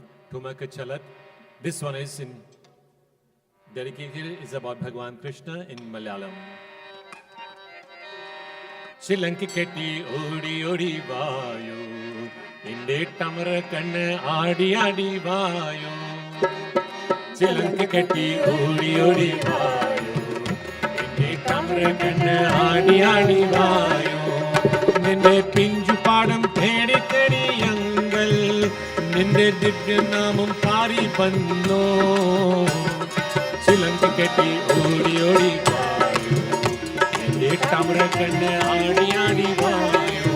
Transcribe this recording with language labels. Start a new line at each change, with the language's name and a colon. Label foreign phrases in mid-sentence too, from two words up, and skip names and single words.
Hindi: ठुमक चलत.
English: This one is dedicated is about Bhagwan Krishna in Malayalam.
Malayalam: ചിലങ്ക കെട്ടി ഓടി ഓടി വായോ, എന്റെ താമര കണ്ണാ ആടി ആടി വായോ. ചിലങ്ക കെട്ടി ഓടി ഓടി വായോ, എന്റെ താമര കണ്ണാ ആടി ആടി വായോ. നിന്റെ പിഞ്ചു പാദം തേടി തേടി ഞങ്ങൾ, നിന്റെ ദിവ്യ നാമം പാടി വന്നു. ചിലങ്ക കെട്ടി ഓടി ഓടി വായോ, എന്റെ താമര കണ്ണാ ആടി ആടി വായോ.